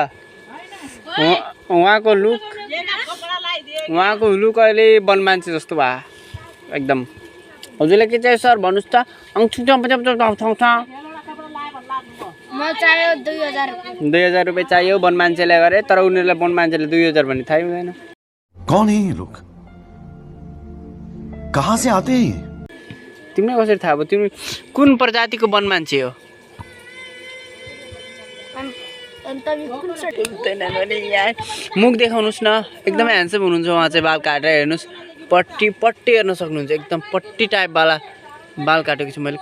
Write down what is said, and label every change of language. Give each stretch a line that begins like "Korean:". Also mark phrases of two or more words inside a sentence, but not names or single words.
Nepali: उहाँको लुक अहिले वन मान्छे जस्तो भयो एकदम। हजुरलाई के चाहियो सर भन्नुहोस् त? 2000 रुपियाँ चाहियो वन मान्छेलाई गरे, तर उनीहरूलाई वन मान्छेले 2000 भन्ने थाहै हुँदैन।
Hindi: कौन है ये लोग? कहाँ से आते हैं?
Nepali: तिमीलाई कसरी थाहा भयो? तिमी कुन प्रजातिको वन मान्छे हो? मुख देखाउनुहोस् न, एकदमै ह्यान्डसम हुनुहुन्छ उहाँ चाहिँ। बाल काटेर हेर्नुहोस्, पट्टी हेर्न सक्नुहुन्छ, एकदम पट्टी टाइपवाला बाल काटेको छु मैले।